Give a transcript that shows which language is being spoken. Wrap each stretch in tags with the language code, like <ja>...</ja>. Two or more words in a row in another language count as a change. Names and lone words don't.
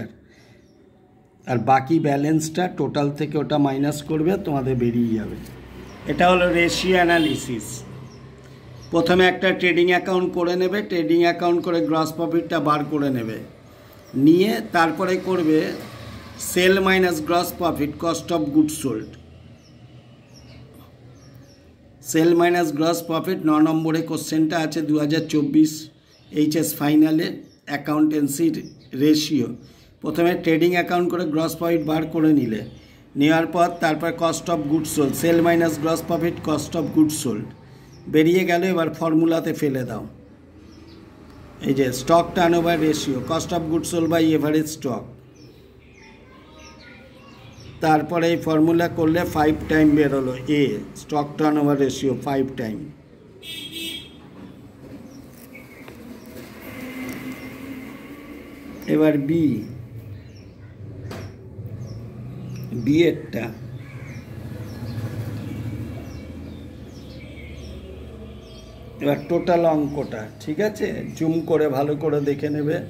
<bn>আর বাকি ব্যালেন্সটা টোটাল থেকে ওটা মাইনাস করবে তোমাদের বেরিয়ে যাবে। এটা হলো</bn> <en>ratio analysis.</en> <bn>প্রথমে একটা</bn> <en>trading account</en> <bn>করে নেবে,</bn> <en>trading account</en> <bn>করে</bn> <en>gross profitটা</en> <bn>বার করে নেবে, নিয়ে তারপরে করবে</bn> <en>sale minus gross profit cost of goods sold. sale minus gross profit</en> <bn>9 নম্বর কোশ্চেনটা আছে 2024 এইচএস ফাইনালে</bn> <en>accountancy ratio.</en> <bn>প্রথমে</bn> <en>trading account</en> <bn>করে</bn> <en>gross profit</en> <bn>বার করে নিলে, নেওয়ার পর তারপর</bn> <en>cost of goods sold sale minus gross profit cost of goods sold</en> <bn>বেরিয়ে গেল। এবার ফর্মুলাতে ফেলে দাও। এই যে</bn> <en>stock turnover ratio, cost of goods sold by average stock.</en> <bn>তারপরে এই ফর্মুলা করলে 5 টাইম বেরোলো, এ</bn> <en>stock turnover ratio 5 time.</en> <bn>এবার বি এরটা এবার টোটাল অঙ্কটা, ঠিক আছে, জুম করে ভালো করে দেখে নেবে।</bn>